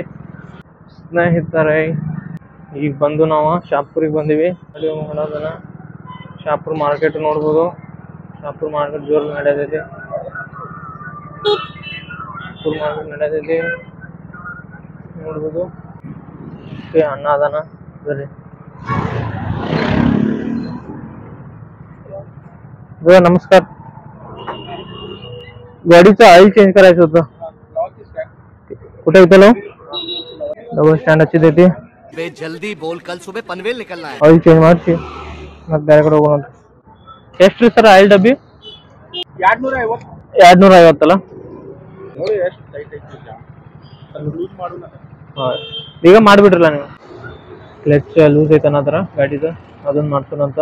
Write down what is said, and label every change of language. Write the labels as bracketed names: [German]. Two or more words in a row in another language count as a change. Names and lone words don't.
[Kannada] ಸ್ನೇಹಿತರೆ ಈಗ ಬಂದು ನಾವು ಶಾಪುರಿಗೆ ಬಂದಿವಿ. ಅಲ್ಲಿ ಮಾಡೋದನ್ನ ಶಾಪುರ್ ಮಾರ್ಕೆಟ್ ನೋಡ್ಬೋದು. ಶಾಪುರ್ ಮಾರ್ಕೆಟ್ ಜೋರ್ ನಡೆಯತೈತಿ. ಶಾಪುರ್ ಮಾರ್ಕೆಟ್ ನಡೆಯತೈತಿ ನೋಡ್ಬೋದು. ಅಣ್ಣ ಅದಾನ ಬರ್ರಿ. [Marathi] नमस्कार. गाडीचं [English] oil change [Marathi] करायचं होतं. कुठे इथं डबल स्टँडची देते. [Hindi] जल्दी बोल, कल सुबह पनवेल निकलना है. [English] oil change [Kannada] ಮಾಡ್ಸಿ ಮತ್ತೆ ಬೇರೆ ಕಡೆ ಹೋಗೋಣ. ಎಷ್ಟು ಸರ್ ಆಯಿಲ್ ಡಬ್ಬಿ? 250 ಅಲ್ಲ ನೋಡಿ. ಎಷ್ಟು ಟೈಟ್ ಐತಿ ಅದು ಲೂಸ್ ಮಾಡೋಣ. ಈಗ ಮಾಡಿಬಿಡ್ರಲ್ಲ ನೀವು. [English] clutch loose [Kannada] ಐತೆ ಅನ್ನೋ ಥರ ಗಾಡಿದು, ಅದನ್ನ ಮಾಡ್ಸೋಣಂತ.